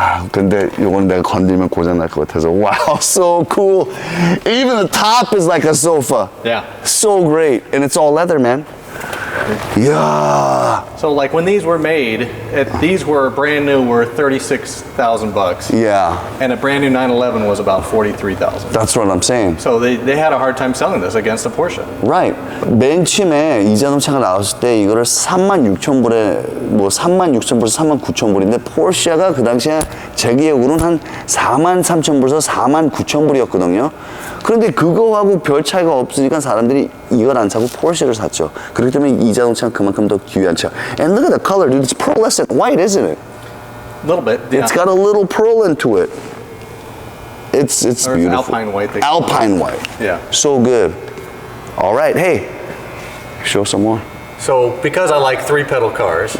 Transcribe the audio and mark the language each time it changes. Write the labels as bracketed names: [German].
[Korean] 근데 요건 내가 건들면 고장 날 것 같아서. [English] Wow, so cool. Even the top is like a sofa. Yeah. So great. And it's all leather, man. Yeah. So like when these were made, these were brand new, were 36,000 bucks. Yeah. And a brand new 911 was about 43,000. That's what I'm saying. So they had a hard time selling this against a Porsche. Right. [Korean] 맨 처음에 이 자동차가 나왔을 때 이거를 36,000불에 뭐 36,000불에서 39,000불인데 포르쉐가 그 당시에 제 기억으로는 한 43,000불에서 49,000불이었거든요. 그런데 그거하고 별 차이가 없으니까 사람들이 이걸 안 사고 포르쉐를 샀죠. 그렇기 때문에 이 자동차는 그만큼 더 귀한 차. [English] And look at the color, dude. It's pearlescent white, isn't it? A little bit. Yeah. It's got a little pearl into it. It's or beautiful. Alpine white. Alpine white. Yeah. So good. All right. Hey, show some more. So because I like 3-pedal cars,